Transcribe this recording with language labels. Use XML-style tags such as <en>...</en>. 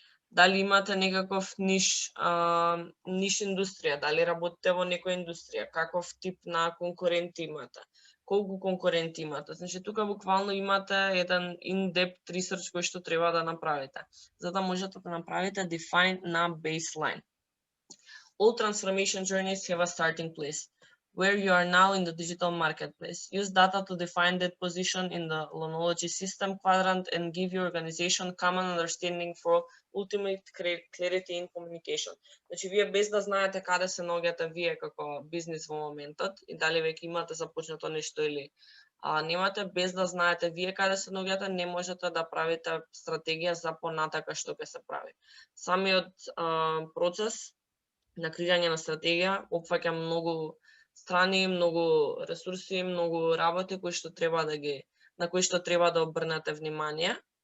<mk>Дали имате некаков ниш индустрија, дали работите во некоја индустрија, каков тип на конкуренти имате, колку конкуренти имате. Значи тука буквално имате еден in-depth research кој што треба да направите, за да можете да направите define на baseline.</mk> <en>All transformation journeys have a starting place, where you are now in the digital marketplace. Use data to define that position in the Lonology system quadrant and give your organization common understanding for ultimate clarity in communication.</en> <mk>Значи, вие без да знаете каде се наоѓате вие како бизнес во моментот и дали веќе имате започнато нешто или немате, без да знаете вие каде се наоѓате, не можете да правите стратегија за понатака што ќе се прави. Самиот процес на креирање на стратегија опфаќа многу страни, многу ресурси, многу работи на кои што треба да обрнете внимание.</mk>